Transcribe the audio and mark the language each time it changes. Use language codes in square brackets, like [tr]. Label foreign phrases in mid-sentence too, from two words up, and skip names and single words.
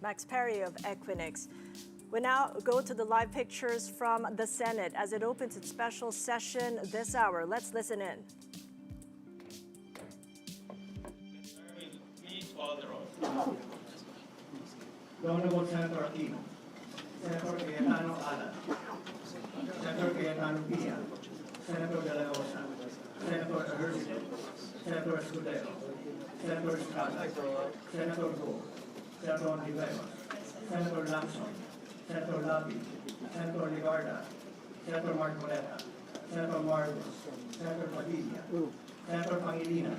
[en] Max Perry of Equinix. We now go to the live pictures from the Senate as it opens its special session this hour. Let's listen in. Please follow the roll. The Honorable Senator Aquino, Senator Cayetano Alan, Senator Cayetano Pia, Senator De La Rosa, Senator Ejercito, Senator Escudero, Senator Estrada, Senator Go, Senator Rivera, Senator Lacson, Senator Lapi, Senator Ligarda, Senator Marcoleta, Senator Marcos, Senator Padilla, Senator Pangilinan.